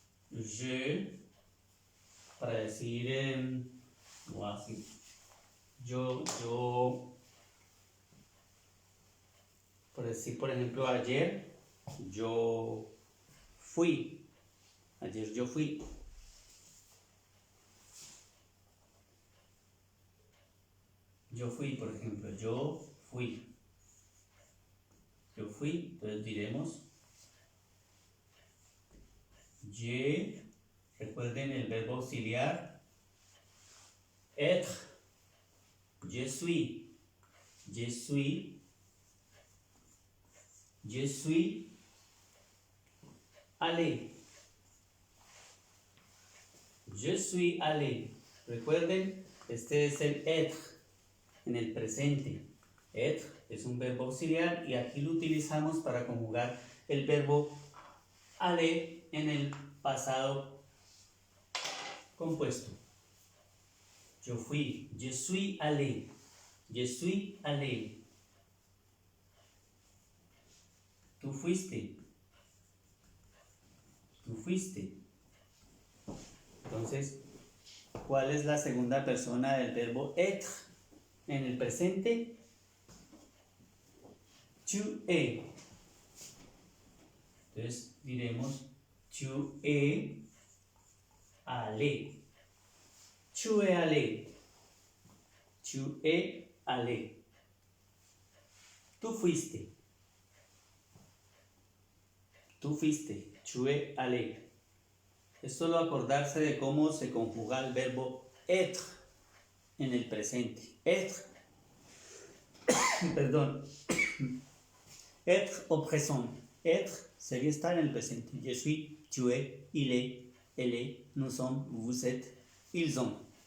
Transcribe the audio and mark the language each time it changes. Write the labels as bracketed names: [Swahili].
[Spanish] Je, para decir, o así, yo, por decir, por ejemplo, ayer yo fui, ayer yo fui. Yo fui, por ejemplo, yo fui. Yo fui, entonces diremos je, recuerden el verbo auxiliar, être, [French] je suis, je suis, je suis allé, [Spanish] je suis allé. Recuerden, este es el être en el presente. Être es un verbo auxiliar y aquí lo utilizamos para conjugar el verbo aller en el pasado compuesto. Yo fui, [French] je suis allé, je suis allé. [Spanish] Tú fuiste, tú fuiste. Entonces, ¿cuál es la segunda persona del verbo être en el presente? [French] Tu es. [Spanish] Entonces diremos [French] tu es allé. Tu es allé. Tu es allé. [Spanish] Tú fuiste. Tú fuiste. [French] Tu es allé. [Spanish] Es solo acordarse de cómo se conjuga el verbo être en el presente. Être. Perdón. [French] Être au présent. [Spanish] Être sería estar en el presente. [French] Je suis, tu es, il est, elle est, nous sommes, vous êtes, ils ont.